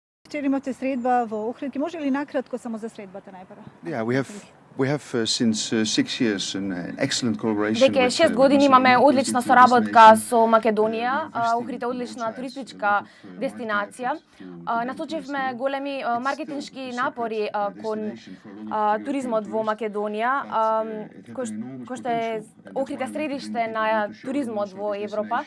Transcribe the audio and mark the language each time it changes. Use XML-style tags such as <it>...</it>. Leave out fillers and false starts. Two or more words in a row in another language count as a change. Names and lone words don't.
<mk>Вчера имате средба во Охрид. Може ли накратко само за средбата најпрво?</mk> <en>Yeah, we have since 6 years an excellent collaboration.</en> <mk>Дека 6 години имаме одлична соработка со Македонија. Охрид е одлична туристичка дестинација. Насочивме големи маркетиншки напори кон туризмот во Македонија, кој што е Охрид е средиште на туризмот во Европа.</mk>